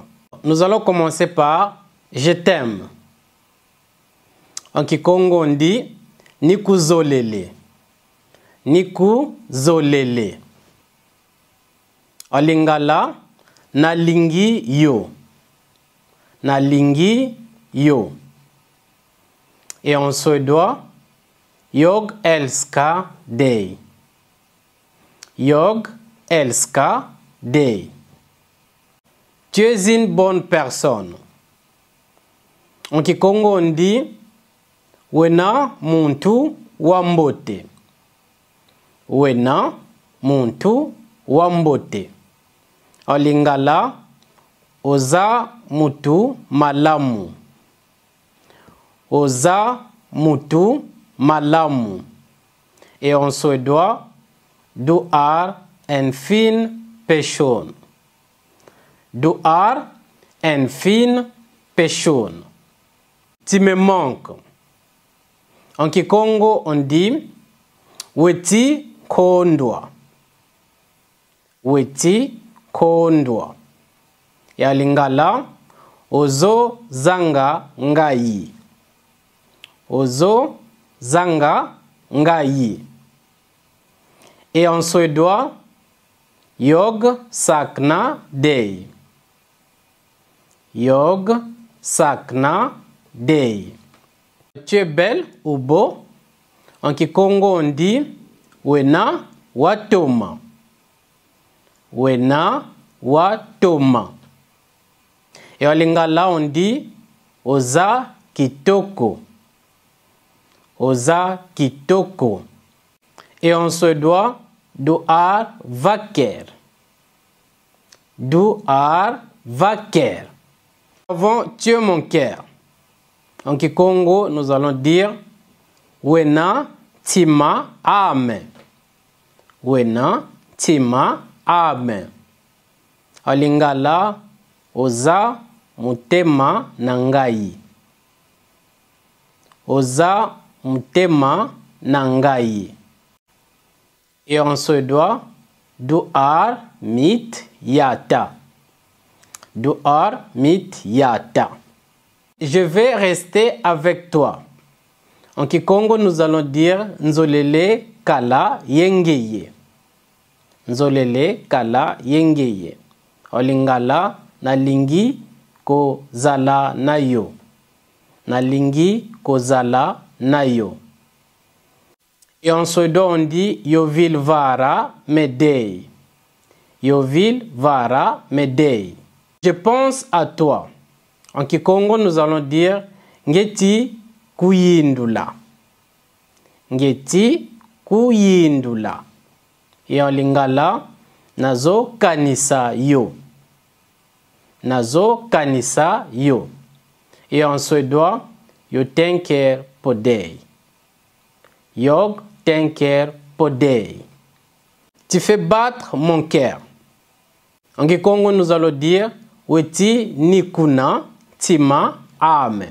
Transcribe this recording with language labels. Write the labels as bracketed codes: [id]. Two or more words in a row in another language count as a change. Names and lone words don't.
[fr] Nous allons commencer par je t'aime. En Kikongo, on dit Nikuzolele. Nikuzolele. En Lingala, [ln] nalingi yo. Nalingi yo. [fr] Et en suédois, [sv] jag älskar dig. Jag älskar dig. [fr] Tu es une bonne personne. En Kikongo, on dit [kg] wena muntu wambote. Wena muntu wambote. [fr] En Lingala, [ln] oza mutu malamu. Oza mutu malamu. [fr] Et en suédois, [sv] du är en fin person. Du är en fin person. [fr] Tu me manques. En Kikongo, on dit [kg] weti kondwa. Weti kondwa. [fr] Et en Lingala, [ln] ozo zanga ngai. Ozo zanga ngai. [fr] Et en suédois, [sv] jag saknar dig. Jag saknar dig. [fr] Tu es belle ou beau? En Kikongo, on dit [kg] wena watoma. Wena watoma. [fr] Et en Lingala, on dit [ln] oza kitoko. Oza kitoko. [fr] Et en suédois, [sv] du är vacker. Du är vacker. [fr] Avant, tu es mon cœur. En Kikongo, nous allons dire [kg] wena tima ame. Wena tima ame. [fr] En Lingala, [ln] oza mutema nangai. Oza mutema nangai. [fr] Et en suédois, [sv] du är mitt hjärta. Du är mitt hjärta. [fr] Je vais rester avec toi. En Kikongo, nous allons dire [kg] nzolele kala yengeye. Nzolele kala yengeye. [fr] En Lingala, [ln] nalingi ko zala nayo. Nalingi ko zala nayo. [fr] Et en suédois, on dit [sv] yo vill vara med dig. Yo vill vara med dig. [fr] Je pense à toi. En Kikongo, nous allons dire [kg] ngeti kuyindula. Ngeti kuyindula. [fr] Et en Lingala, [ln] nazo kanisa yo. Nazo kanisa yo. [fr] Et en suédois, [sv] yo tänker på dig. Jag tänker på dig. [fr] Tu fais battre mon cœur. En Kikongo, nous allons dire [kg] weti nikuna tima ame.